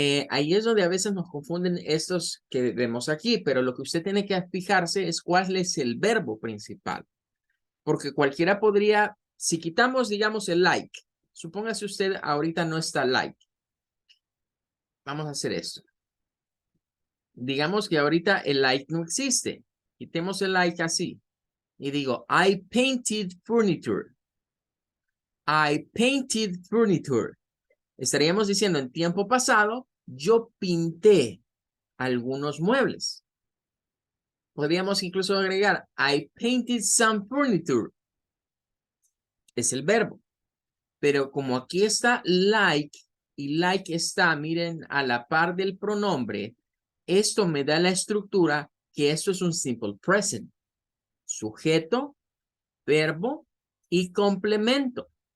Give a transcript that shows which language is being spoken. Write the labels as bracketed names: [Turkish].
[Spanish] Ahí es donde a veces nos confunden estos que vemos aquí, pero lo que usted tiene que fijarse es cuál es el verbo principal, porque cualquiera podría, si quitamos, digamos, el like, supóngase usted ahorita no está like. Vamos a hacer esto. Digamos que ahorita el like no existe. Quitemos el like así. [English] Y digo, I painted furniture. I painted furniture. [Spanish] Estaríamos diciendo en tiempo pasado, yo pinté algunos muebles. Podríamos incluso agregar, [English] I painted some furniture. [Spanish] Es el verbo. Pero como aquí está like, y like está, miren, a la par del pronombre, esto me da la estructura que esto es un simple present. Sujeto, verbo y complemento.